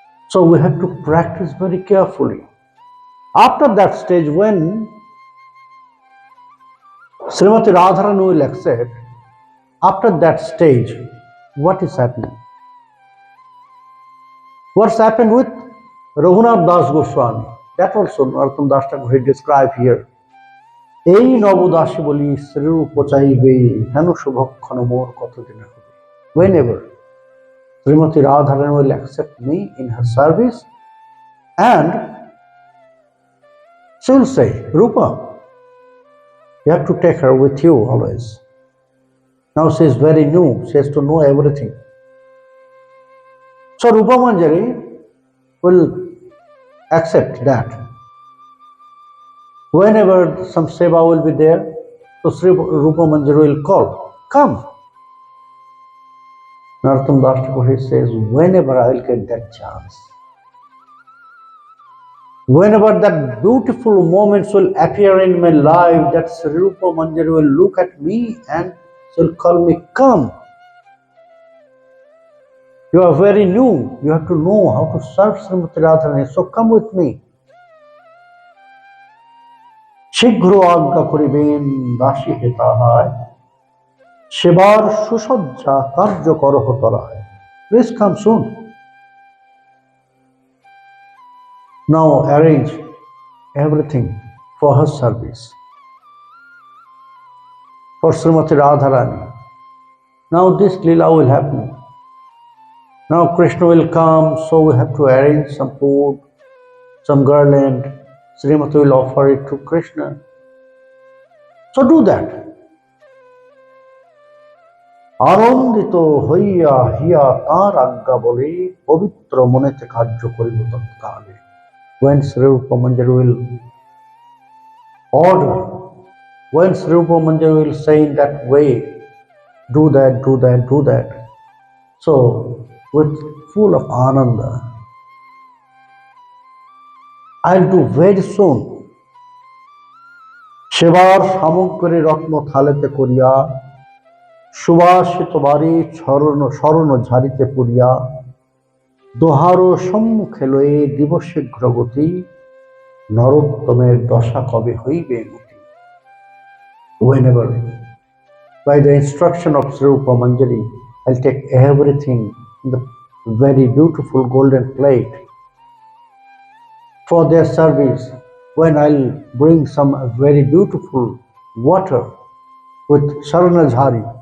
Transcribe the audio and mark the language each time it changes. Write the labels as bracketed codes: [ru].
[en] So we have to practice very carefully. After that stage, when Srimati Radharani will accept, after that stage, what is happening? What's happened with Raghunath Das Goswami? That also Narottam Das Thakur described here. [bn] এই নবদাসী বলি শ্রীরূপ চাইবে হেন শুভক্ষণ মোর কতদিন হবে. [en] Whenever Srimati Radharani will accept me in her service, and she will say, Rupa, you have to take her with you always. Now she is very new, she has to know everything. So Rupa Manjari will accept that. Whenever some seva will be there, so Sri Rupa Manjari will call, come. Narottam Das Thakur says, whenever I will get that chance. Whenever that beautiful moments will appear in my life, that Sri Rupa Manjari will look at me and she'll call me, come. You are very new. You have to know how to serve Srimati Radharani. So come with me. [bn] শীঘ্র আজ্ঞা করিবেন দাসী হেতাহায় সেবার সুসজ্জা কার্য করহ তরায়. [en] Please come soon. Now arrange everything for her service. For Srimati Radharani. Now this Leela will happen. Now Krishna will come, so we have to arrange some food, some garland. Srimati will offer it to Krishna. So do that. [bn] আনন্দিত হইয়া হিয়া তাঁর আজ্ঞা বলে পবিত্র মনেতে কার্য করিব তৎকালে. [en] When Sri Rupa Manjari will order, when Sri Rupa Manjari will say in that way, do that, do that, do that. So with full of ananda, I'll do very soon. [bn] সেবার সামগ্রী রত্ন থালেতে করিয়া সুবাসিত বাড়ি স্মরণ ঝাড়িতে পুরিয়া দোহার সম্মুখে লয়ে দিবশীঘ্র গতি নরোত্তমের দশা কবে হইবে গতি. [en] Whenever, by the instruction of Sri Rupa Manjari, I'll take everything in the very beautiful golden plate for their service. When I'll bring some very beautiful water with Saranajhari.